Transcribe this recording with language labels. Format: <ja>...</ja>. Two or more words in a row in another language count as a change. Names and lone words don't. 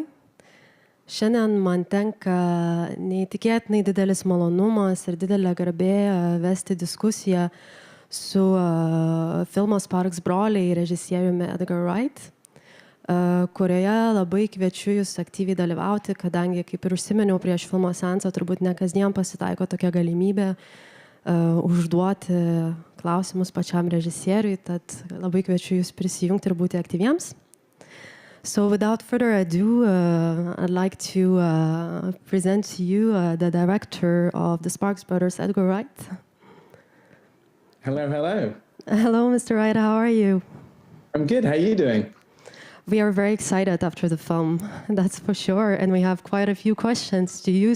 <lt>Šiandien man tenka neįtikėtinai didelis malonumas ir didelė garbė vesti diskusiją su filmo SPARKS broliai režisieriumi Edgar Wright, kurioje labai kviečiu jūs aktyviai dalyvauti, kadangi, kaip ir užsimeniau prieš filmo seansą, turbūt ne kasdien pasitaiko tokia galimybė užduoti klausimus pačiam režisieriui, tad labai kviečiu jūs prisijungti ir būti aktyviems.</lt> <en>So without further ado, I'd like to present to you the director of the SPARKS brothers, Edgar Wright. Hello, hello. Hello, Mr. Wright, how are you? I'm good, how are you doing? We are very excited after the film, that's for sure, and we have quite a few questions to you.</en>